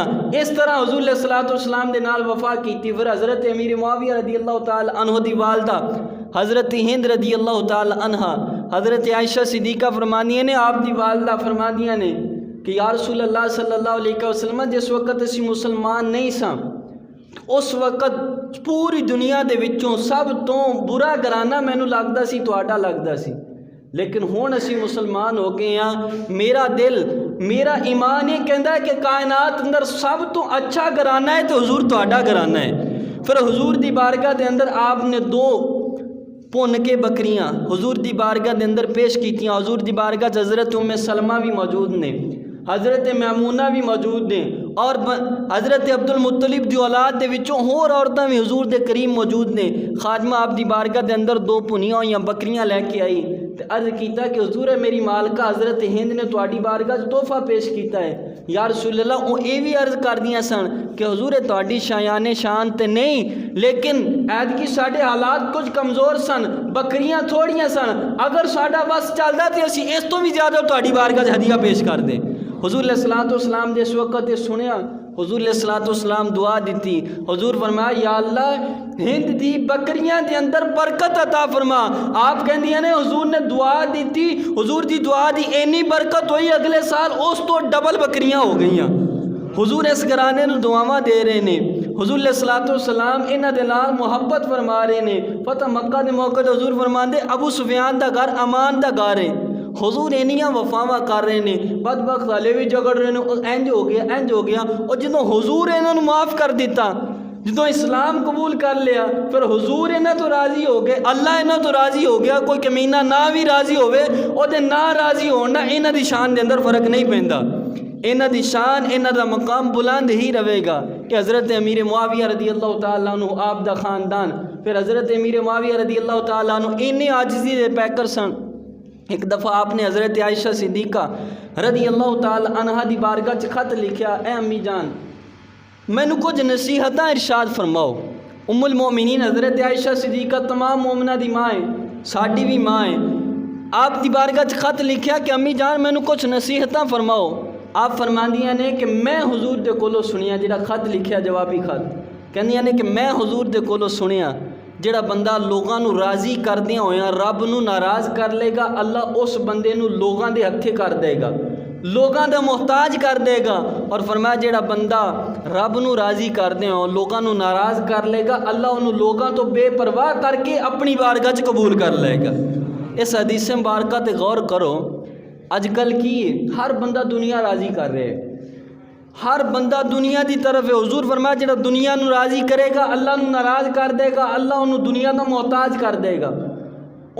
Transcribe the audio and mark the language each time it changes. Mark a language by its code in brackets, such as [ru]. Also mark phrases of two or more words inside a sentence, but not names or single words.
[pa] اس طرح حضور [ar] علیہ الصلوۃ والسلام [pa] دے نال وفا کیتی۔ پھر حضرت امیر معاویہ [ar] رضی اللہ تعالی عنہ [pa] دی والدہ حضرت ہند رضی اللہ تعالی عنہ، حضرت عائشہ صدیقہ فرمانیاں نے، آپ دی والدہ فرمانیاں نے کہ [ar] یا رسول اللہ صلی اللہ علیہ وسلم، [pa] جس وقت اسی مسلمان نہیں ساں، اس وقت پوری دنیا دے وچوں سب تو برا گھرانہ مینوں لگدا سی تہاڈا لگدا سی، لیکن ہون اسی مسلمان ہو گئے ہاں، میرا دل میرا ایمان یہ کہندا ہے کہ کائنات اندر سب تو اچھا گھرانہ ہے تو حضور تہاڈا گھرانہ ہے۔ پھر حضور دی بارگاہ دے اندر آپ نے 2 پن کے بکریاں حضور دی بارگاہ دے اندر پیش کیتیاں۔ حضور دی بارگاہ حضرت ام سلمہ بھی موجود نے، حضرت میمونہ بھی موجود نے، اور حضرت عبد المطلب دی اولاد دے وچوں ہور عورتاں بھی حضور دے کریم موجود نے۔ خادمہ آپ دی بارگاہ دے اندر 2 پنیاں ہوئیاں بکریاں لے کے آئی تے عرض کیتا کہ حضور میری مالکہ حضرت ہند نے تہاڈی بارگاہ تحفہ پیش کیتا ہے۔ [ar] یا رسول اللہ، [pa] وہ یہ بھی عرض کر دیاں سن کہ حضور تہاڈی شایان شان تے نہیں، لیکن عید کی ساڈے حالات کچھ کمزور سن، بکریاں تھوڑیاں سن، اگر ساڈا بس چلدا تے اسی اس تو بھی زیادہ تہاڈی بارگاہ ہدیہ پیش کر دیں۔ حضور [ar] علیہ الصلوۃ والسلام [pa] جس وقت یہ سنیا، حضور [ar] علیہ الصلوۃ والسلام [pa] دعا دیتی۔ حضور فرمایا یا اللہ ہند دی بکریاں دے اندر برکت عطا فرما۔ آپ کہندیاں نے حضور نے دعا دیتی، حضور دی دعا دی اینی برکت ہوئی، اگلے سال اس تو ڈبل بکریاں ہو گئیاں۔ حضور اس گھرانے نو دعاواں دے رہے نے۔ حضور [ar] علیہ الصلوۃ والسلام [pa] انہاں دے نال محبت فرما رہے نے۔ فتح مکہ دے موقع تے حضور فرماندے ابو سفیان دا گھر امان دا گھر ہے۔ حضور اینیاں وفاواں کر رہے ہیں، بدبخت والے بھی جگڑ رہے ہیں، انج ہو گیا انج ہو گیا، اور جدوں حضور انہوں نے معاف کر دیتا، جدوں اسلام قبول کر لیا، پھر حضور انہاں تو راضی ہو گئے، اللہ انہاں تو راضی ہو گیا۔ کوئی کمینہ نہ بھی راضی ہوئے، او دے نہ راضی ہونا انہاں دی شان دے اندر فرق نہیں پیندا، انہاں دی شان انہاں دا مقام بلند ہی رہے گا۔ کہ حضرت امیر معاویہ [ar] رضی اللہ تعالیٰ عنہ [pa] آپ دا خاندان، پھر حضرت امیر معاویہ [ar] رضی اللہ تعالیٰ عنہ [pa] انہیں عاجزی دے پیکر سن۔ ایک دفعہ آپ نے حضرت عائشہ صدیقہ [ar] رضی اللہ تعالی عنہ [pa] دی بارگاہ چ خط لکھیا، اے امی جان مینوں کچھ نصیحتاں ارشاد فرماؤ۔ ام المؤمنین حضرت عائشہ صدیقہ تمام مومنہ دی ماں ہے، ساڈی بھی ماں ہے۔ آپ دی بارگاہ چ خط لکھیا کہ امی جان مینوں کچھ نصیحتاں فرماؤ۔ آپ فرماندیاں نے کہ میں حضور دے کولوں سنیا، جڑا خط لکھیا جوابی خط، کہندیاں نے کہ میں حضور دے کولوں سنیا جڑا بندہ لوگاں نو راضی کردیاں ہویاں رب نو ناراض کر لے گا، اللہ اس بندے نو لوگاں دے ہتھے کر دے گا، لوگاں دا محتاج کر دے گا۔ اور فرمایا جڑا بندہ رب نو راضی کردے ہو لوگاں نو ناراض کر لے گا، اللہ انہوں لوگاں تو بے پرواہ کر کے اپنی بارگاہ چ قبول کر لے گا۔ اس حدیث مبارکہ تے غور کرو، اج کل کی ہے ہر بندہ دنیا راضی کر رہے ہے، ہر بندہ دنیا دی طرف ہے۔ حضور فرمایا جڑا دنیا نو راضی کرے گا اللہ نو ناراض کر دے گا، اللہ انہوں دنیا دا محتاج کر دے گا۔